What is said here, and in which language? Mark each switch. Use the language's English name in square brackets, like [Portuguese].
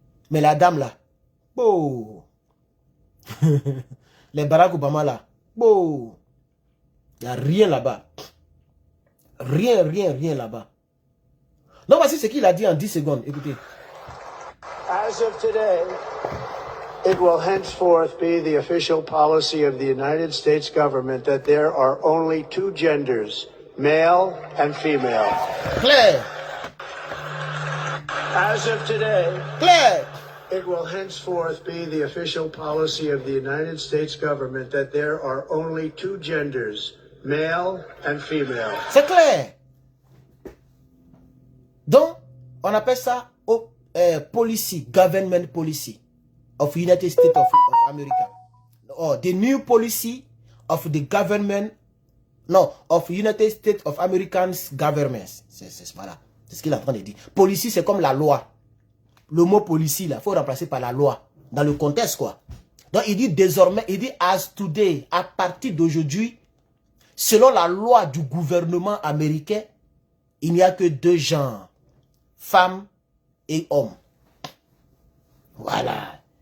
[French] Mais la dame là, oh. Les Barack Obama là, oh. Il n'y a rien là-bas. Rien là-bas. Donc voici ce qu'il a dit en 10 secondes. Écoutez. [English] As of today, it will henceforth be the official policy of the United States government that there are only 2 genders, male and female. [French] Claire. [English] As of today, [French] Claire. [English] it will henceforth be the official policy of the United States government that there are only 2 genders, male and female. [French] C'est clair. Donc, on appelle ça [English] policy, government policy of United States of America. Or the new policy of the government, no, of United States of Americans governments. [French] Voilà. C'est ce qu'il est en train de dire. Policy, c'est comme la loi. Le mot policy, là, il faut remplacer par la loi. Dans le contexte, quoi. Donc, il dit désormais, il dit [English] as today, [French] à partir d'aujourd'hui, selon la loi du gouvernement américain, il n'y a que deux genres, femmes et hommes. Voilà.